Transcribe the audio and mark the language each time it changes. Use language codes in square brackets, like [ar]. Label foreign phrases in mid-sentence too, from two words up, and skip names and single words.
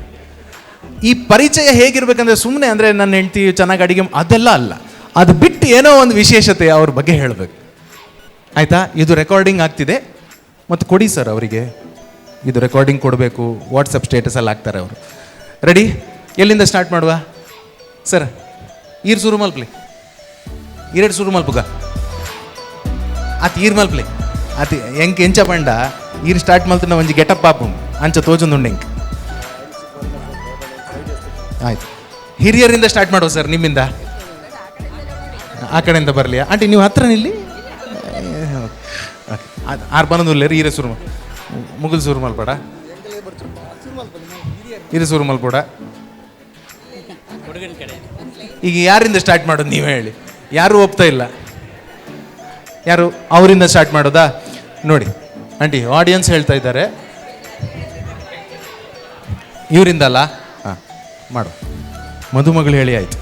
[kn] ಈ ಪರಿಚಯ ಹೇಗಿರ್ಬೇಕಂದ್ರೆ ಸುಮ್ಮನೆ ಅಂದರೆ ನನ್ನ ಹೆಂಡ್ತಿ ಚೆನ್ನಾಗಿ ಅಡಿಗೆ ಅದೆಲ್ಲ ಅಲ್ಲ, ಅದು ಬಿಟ್ಟು ಏನೋ ಒಂದು ವಿಶೇಷತೆ ಅವ್ರ ಬಗ್ಗೆ ಹೇಳಬೇಕು. ಆಯಿತಾ? ಇದು ರೆಕಾರ್ಡಿಂಗ್ ಆಗ್ತಿದೆ ಮತ್ತು ಕೊಡಿ ಸರ್ ಅವರಿಗೆ, ಇದು ರೆಕಾರ್ಡಿಂಗ್ ಕೊಡಬೇಕು, ವಾಟ್ಸಪ್ ಸ್ಟೇಟಸಲ್ಲಿ ಹಾಕ್ತಾರೆ ಅವರು. ರೆಡಿ? ಎಲ್ಲಿಂದ ಸ್ಟಾರ್ಟ್ ಮಾಡುವ ಸರ್? [tcy] ಈರ್ ಸುರು ಮಲ್ಪ್ಲೆ, 2 ಸುರು ಮಲ್ಪುಗ ಈರ್ ಮಲ್ಪ್ಲೆ ಎಂಕ್ ಎಂಚ ಪಂಡ ಈರ್ ಸ್ಟಾರ್ಟ್ ಮಲ್ತನ ಒಂಜಿ ಗೆಟಪ್ ಪಾಪು ಅಂಚ ತೋಜೊಂದುಂಡು ಎಂಕ್. [kn] ಆಯ್ತು, ಹಿರಿಯರಿಂದ ಸ್ಟಾರ್ಟ್ ಮಾಡುವ ಸರ್, ನಿಮ್ಮಿಂದ. ಆ ಕಡೆಯಿಂದ ಬರಲಿ ಆಂಟಿ, ನೀವು ಹತ್ರ ನಿಲ್ಲಿ. [tcy] ಬಂದು ಈರೆ ಸುರು ಮುಗುಲ್ ಸುರು ಮಲ್ಪಡ, ಹಿರಿ ಸುರು ಮಲ್ಪಡ. [kn] ಈಗ ಯಾರಿಂದ ಸ್ಟಾರ್ಟ್ ಮಾಡೋದು ನೀವೇ ಹೇಳಿ? ಯಾರು ಒಪ್ತಾ ಇಲ್ಲ. ಯಾರು ಅವರಿಂದ ಸ್ಟಾರ್ಟ್ ಮಾಡೋದಾ? ನೋಡಿ ಆಂಟಿ, ಆಡಿಯನ್ಸ್ ಹೇಳ್ತಾ ಇದ್ದಾರೆ ಇವರಿಂದ ಅಲ್ಲ. ಹಾಂ, ಮಾಡು. ಮದುಮಗಳು ಹೇಳಿ ಆಯಿತು.